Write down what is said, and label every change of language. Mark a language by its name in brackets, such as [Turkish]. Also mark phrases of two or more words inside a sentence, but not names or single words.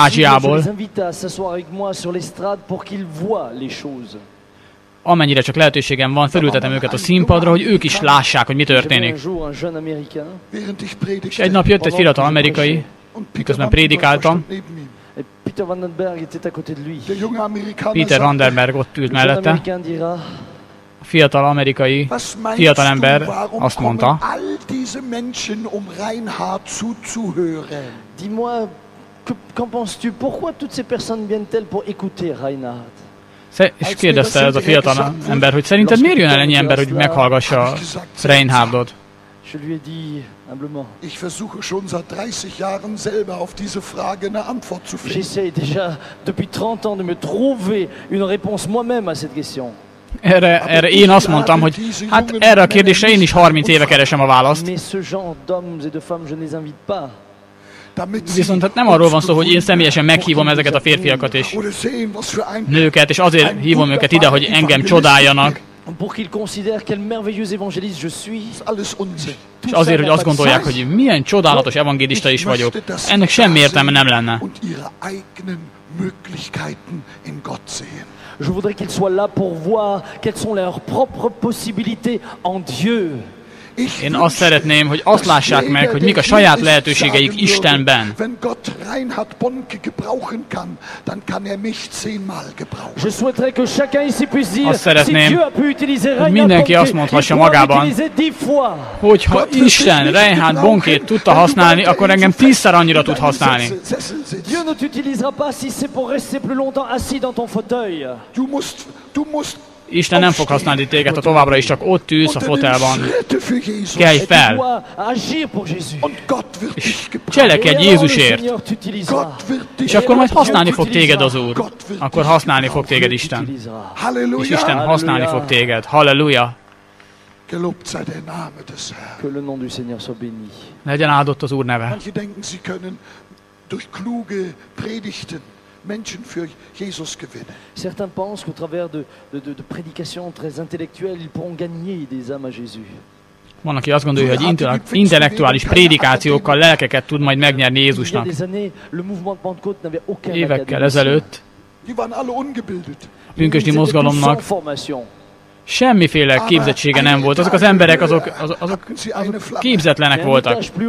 [French] Autant que possible, je [Hungarian] Ázsiából. [French] les invite à s'asseoir avec moi sur l'estrade pour qu'ils voient les choses. [Hungarian] Amennyire csak lehetőségem van, felültetem őket a színpadra, hogy ők is lássák, hogy mi [French] J'avais un [Hungarian] történik. [French] jour un jeune Américain, [German] Während ich [Hungarian] És [German] predigte, [Hungarian] egy nap jött egy fiatal amerikai, [German] und Peter miközben Vandenberg [French] prédikáltam, [German] stand neben ihm. [French] et Peter Vandenberg était à côté de lui. [German] Der junge Amerikaner [Hungarian] Peter [German] sagte, [Hungarian] Vandenberg ott ült [French] Le jeune [Hungarian] mellette, [French] Américain dira, [Hungarian] a fiatal amerikai, [German] was meinst [Hungarian] fiatal [German] du, [Hungarian] ember [German] warum [Hungarian] azt [German] kommen [Hungarian] mondta, [German] all diese Menschen, um Reinhard zuzuhören? [French] dis-moi, qu'en penses-tu? Pourquoi toutes ces personnes viennent-elles pour écouter Reinhard? [Hungarian] és kérdezte ez a fiatal ember, hogy szerinted miért jön el ennyi ember, hogy meghallgassa Reinhardot? [French] Je lui ai dit humblement, [German] Ich versuche schon seit 30 Jahren selber auf diese Frage eine Antwort zu finden. [French] j'essaie déjà depuis 30 ans de me trouver une réponse moi-même à cette question. [Hungarian] Erre én azt mondtam, hogy hát erre a kérdésre én is 30 éve keresem a választ. [French] Mais ce genre d'hommes et de femmes, je ne les invite pas. [German] Damit sie [Hungarian] Viszont hát nem arról van szó, hogy én személyesen meghívom ezeket a férfiakat és [German] oder sehen, was für ein [Hungarian] nőket, és azért hívom őket ide, hogy engem csodáljanak, [French] Pour qu'ils considèrent quel merveilleux évangéliste je suis. [German] alles Unsinn. [Hungarian] és azért, hogy azt gondolják, hogy milyen csodálatos evangélista is vagyok. Ennek semmi értelme nem lenne. [German] Und ihre eigenen Möglichkeiten in Gott sehen. [French] Je voudrais qu'ils soient là pour voir quelles sont leurs propres possibilités en Dieu. [Hungarian] Én azt szeretném, hogy azt lássák meg, hogy mik a saját lehetőségeik Istenben. Azt szeretném, hogy mindenki azt mondhassa magában, hogy ha Isten Reinhard Bonkét tudta használni, akkor engem 10-szer annyira tud használni. [French] Dieu ne t'utilisera pas si c'est pour rester plus longtemps assis dans ton fauteuil. [Hungarian] Isten nem fog használni téged, ha továbbra is csak ott ülsz a fotelban. Kelj fel! És cselekedj Jézusért! És akkor majd használni fog téged az Úr. Akkor használni fog téged Isten. És Isten használni fog téged. Halleluja! Legyen áldott az Úr neve. [German] Menschen für Jesus gewinnen. [French] Certains pensent qu'au travers de prédications très intellectuelles, ils pourront gagner des âmes à Jésus. [Hungarian] Van, aki azt gondolja, hogy intellektuális prédikációkkal lelkeket tud majd megnyerni Jézusnak. Évekkel ezelőtt a pünkösdi mozgalomnak semmiféle képzettsége nem volt. Azok az emberek, azok képzetlenek voltak.